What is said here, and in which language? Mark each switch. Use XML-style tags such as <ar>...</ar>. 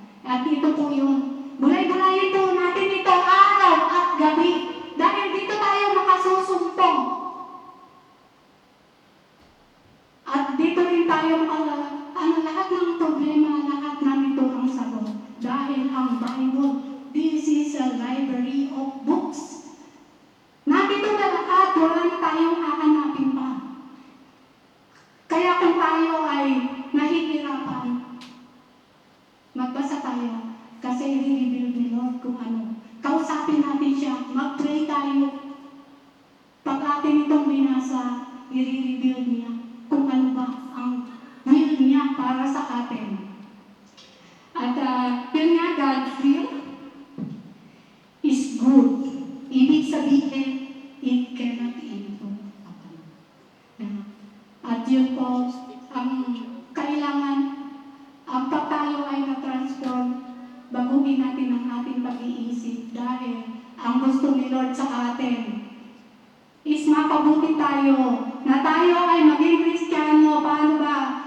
<tl>At ito po yung bulay-bulayin po natin ito araw at gabi. Dahil dito tayo makasusumpong. At dito rin tayo lahat ng problema, lahat na nito ang sagot.</tl> <en>Dahil ang Bible, this is a library of books.</en> <tl>Nandito na lahat, wala na tayong hahanapin pa. Kaya kung tayo ay nahihirapan, magbasa tayo kasi i-reveal ni Lord kung ano. Kausapin natin siya, mag-pray tayo. Pag atin itong binasa, i-reveal niya kung ano ba ang will niya para sa atin.</tl> <en>At yun nga, God's will is good. Ibig sabihin, it cannot be improved.</en> <tl>At yun po, ang kailangan, pag tayo ay na-transform, baguhin natin ang ating pag-iisip dahil ang gusto ni Lord sa atin is mapabuti tayo, na tayo ay maging Kristiyano. Paano ba?</tl>